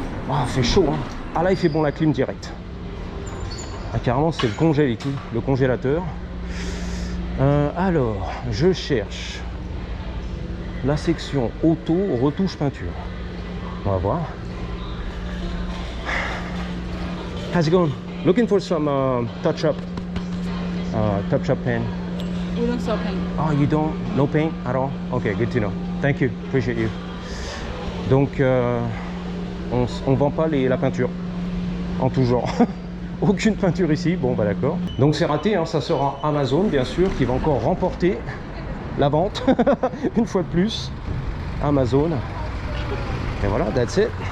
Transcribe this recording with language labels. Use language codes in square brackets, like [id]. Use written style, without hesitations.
[fr] Ah, fait chaud, hein. Ah là, il fait bon la clim direct. Ah, carrément, c'est le congèle et tout, le congélateur. Alors, je cherche la section auto, retouche, peinture. On va voir. [en] How's it going? Looking for some touch-up pen. We don't sell paint. Oh, you don't? No paint at all? Okay, good to know. Thank you, appreciate you. [fr] Donc, on vend pas la peinture en tout genre. Aucune peinture ici, bon bah d'accord. Donc c'est raté, hein. Ça sera Amazon bien sûr qui va encore remporter la vente. Une fois de plus, Amazon. Et voilà, that's it.